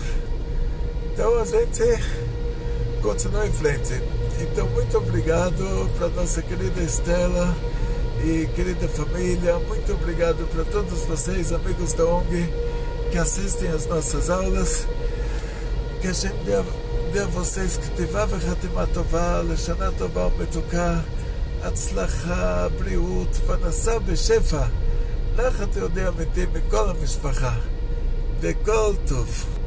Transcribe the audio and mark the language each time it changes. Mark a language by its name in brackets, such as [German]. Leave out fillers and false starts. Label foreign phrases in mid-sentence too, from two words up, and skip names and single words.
[Portuguese] Então a gente continua em frente. Então, muito obrigado para nossa querida Estela e querida família. Muito obrigado para todos vocês, amigos da ONG, que assistem às nossas aulas. Que a gente dê a vocês que [Hebrew] כתיבה וחתימה טובה, לשנה טובה ומתוקה, הצלחה, בריאות, פרנסה ושפע, נחת יהודי אמיתי מכל המשפחה, וכל טוב.